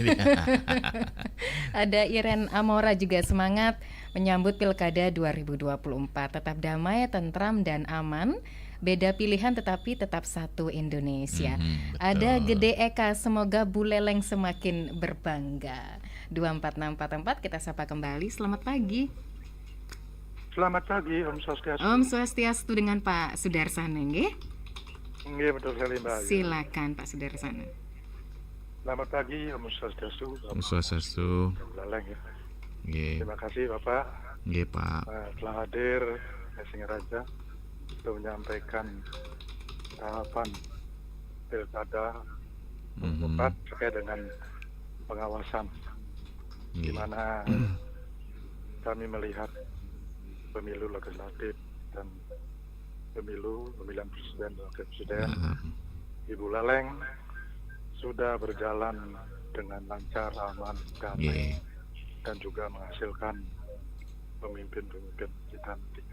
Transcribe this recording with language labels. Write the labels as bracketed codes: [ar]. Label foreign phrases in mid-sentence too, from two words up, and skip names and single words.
[id] ada Iren Amora juga semangat menyambut Pilkada 2024. Tetap damai, tentram dan aman. Beda pilihan tetapi tetap satu Indonesia. Ada Gede Eka, semoga Buleleng semakin berbangga. 24644 kita sapa kembali. Selamat pagi. Selamat pagi, [ban] Om Swastiastu. Om Swastiastu [id] dengan Pak Sudarsana, nggih? Nggih, betul sekali, Mbak. Silakan Pak Sudarsana. Selamat pagi, [ban] Om Swastiastu. Om Swastiastu. [id] Buleleng ya. Nggih. Terima kasih Bapak. Nggih, Pak. Telah hadir di Singaraja untuk menyampaikan tahapan Pilkada 2024 terkait dengan pengawasan, di mana kami melihat pemilu legislatif dan pemilu pemilihan presiden dan wakil presiden di Buleleng sudah berjalan dengan lancar, aman, damai, dan juga menghasilkan pemimpin-pemimpin kita nantinya.